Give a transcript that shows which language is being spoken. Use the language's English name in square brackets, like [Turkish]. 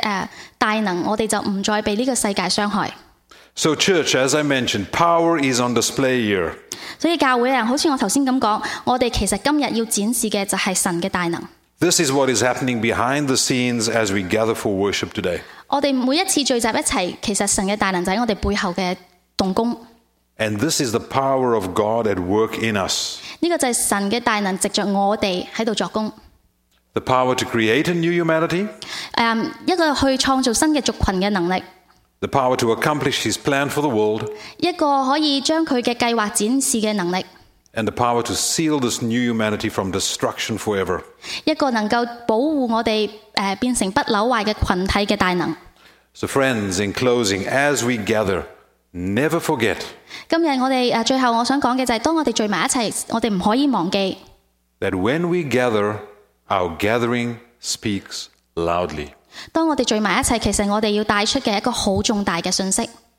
[Chinese] 就藉着祂的能力和祂的大能，我们就不再被这个世界伤害。 [English] So church, as I mentioned, power is on display here. [Chinese] 所以教会人，好像我刚才这么说，我们其实今天要展示的就是神的大能。 [English] This is what is happening behind the scenes as we gather for worship today. [Chinese] 我们每一次聚集一起，其实神的大能在我们背后的动工。 [English] And this is the power of God at work in us. [Chinese] 这个就是神的大能藉着我们在这里作工。 [English] The power to create a new humanity. [Chinese] 一个去创造新的族群的能力。 [English] The power to accomplish his plan for the world. [Chinese] 一个可以将他的计划展示的能力。 [English] And the power to seal this new humanity from destruction forever. [Chinese] 一个能够保护我们变成不朽坏的群体的大能。 [English] So friends, in closing, as we gather, never forget. [Chinese] 今天我们最后我想讲的就是当我们聚在一起我们不可以忘记。 [English] That when we gather, our gathering speaks loudly. [Chinese] 当我们聚在一起其实我们要带出的一个很重大的讯息。